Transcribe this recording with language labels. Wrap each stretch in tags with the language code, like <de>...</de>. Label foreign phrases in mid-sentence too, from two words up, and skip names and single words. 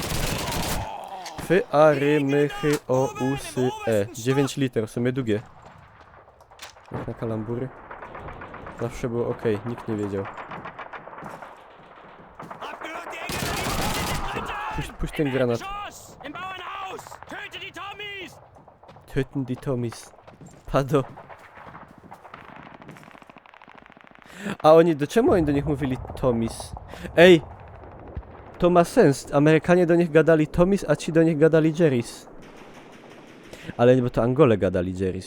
<pl>Fyarymy, o, usy, e. 9 liter, w sumie długie. Jak na kalambury. Zawsze było ok, nikt nie wiedział. Puść ten granat.</pl> <de>Töten die Tommies.</de> <pl>Pado. A oni, czemu oni do nich mówili Tommies? Ej! To ma sens. Amerykanie do nich gadali Tommies, a ci do nich gadali Jerrys. Ale bo to Angole gadali Jerrys.</pl>